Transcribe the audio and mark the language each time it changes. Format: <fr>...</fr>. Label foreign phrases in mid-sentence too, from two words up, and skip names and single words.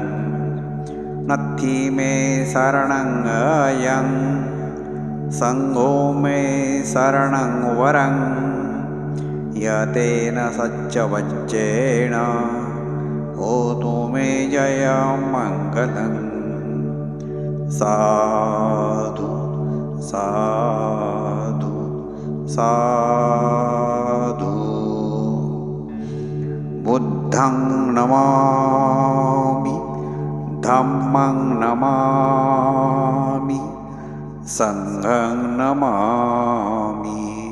<pi>नत्थी मे शरणं अयं संघो मे शरणं वरं यतेन सच्चवज्जेन होतु मे जयं मङ्गलं. साधु साधु साधु. बुद्धं नमामि धम्मं नमामि संघं नमामि.</pi>